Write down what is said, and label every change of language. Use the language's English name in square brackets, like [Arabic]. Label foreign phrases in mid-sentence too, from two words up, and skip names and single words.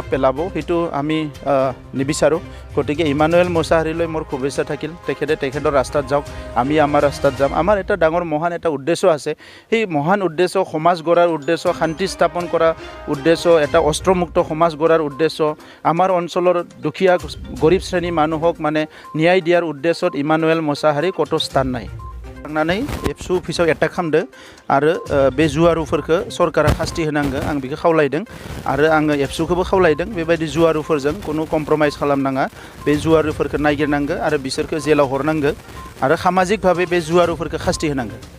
[Assamese] পেলাব সেইটো আমি নিবিচাৰোঁ গতিকে ইমানুৱেল মোছাহাৰীলৈ মোৰ শুভেচ্ছা থাকিল তেখেতে তেখেতৰ ৰাস্তাত যাওক আমি আমাৰ ৰাস্তাত যাম আমাৰ এটা ডাঙৰ মহান এটা উদ্দেশ্য আছে সেই মহান উদ্দেশ্য সমাজ গঢ়াৰ উদ্দেশ্য শান্তি স্থাপন কৰা উদ্দেশ্য এটা অস্ত্ৰমুক্ত সমাজ গঢ়াৰ উদ্দেশ্য আমাৰ অঞ্চলৰ দুখীয়া গৰীব শ্ৰেণী মানুহক মানে ন্যায় দিয়াৰ [Bodo] उद्देश्य इमानुवेल मोसाहारी कत स्थान नाय थांनानै एबसु अफिसाव एटाक खालामदो आरो बे जुवारुफोरखौ सरकारा शास्ति होनांगो आं बेखौ खावलायदों आरो आङो एबसुखौबो खावलायदों बेबायदि जुवारुफोरजों कोनो कम्प्रमाइज खालामनाङा बे जुवारुफोरखौ नागिरनांगो आरो बिसोरखौ जेलाव हरनांगो आरो सामाजिक भाबे बे जुवारुफोरखौ शास्ति होनांगो